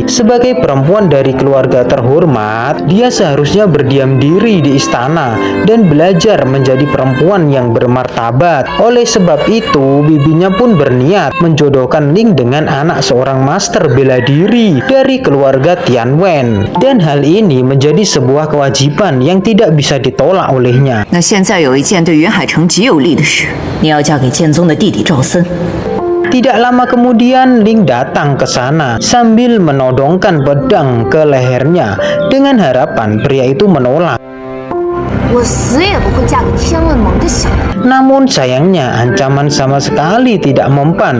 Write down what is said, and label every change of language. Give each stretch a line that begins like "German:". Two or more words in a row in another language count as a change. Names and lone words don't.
Indonesian: Sebagai perempuan dari keluarga terhormat, dia seharusnya berdiam diri di istana dan belajar menjadi perempuan yang bermartabat. Oleh sebab itu, bibinya pun berniat menjodohkan Ling dengan anak seorang master bela diri dari keluarga Tianwen. Dan hal ini menjadi sebuah kewajiban yang tidak bisa ditolak olehnya.
Chinese: 那现在有一件对云海城极有利的事，你要嫁给剑宗的弟弟赵森。
Indonesian: Tidak lama kemudian, Ling datang ke sana sambil menodongkan pedang ke lehernya dengan harapan pria itu menolak. Namun sayangnya ancaman sama sekali tidak mempan.